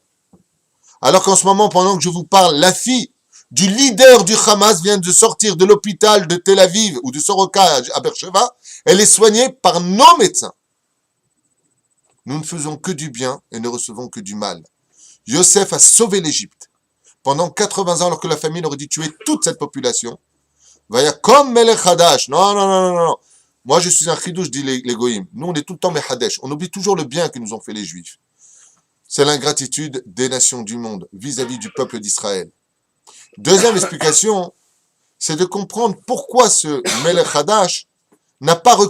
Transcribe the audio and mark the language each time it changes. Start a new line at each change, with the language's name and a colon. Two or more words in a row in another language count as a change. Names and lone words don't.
French: Alors qu'en ce moment, pendant que je vous parle, la fille du leader du Hamas vient de sortir de l'hôpital de Tel Aviv ou de Soroka à Beersheva, elle est soignée par nos médecins. Nous ne faisons que du bien et ne recevons que du mal. Yosef a sauvé l'Égypte. Pendant 80 ans, alors que la famine aurait dû tuer toute cette population,
Hebrew: ויקם מלך חדש.
French: Non, non, non, non, non. Moi, je suis un chidouche, dit les goïms. Nous, on est tout le temps mechadesh. On oublie toujours le bien que nous ont fait les Juifs. C'est l'ingratitude des nations du monde vis-à-vis du peuple d'Israël. Deuxième explication, c'est de comprendre pourquoi ce
Hebrew: מלך חדש
French: n'a pas reconnu Yosef.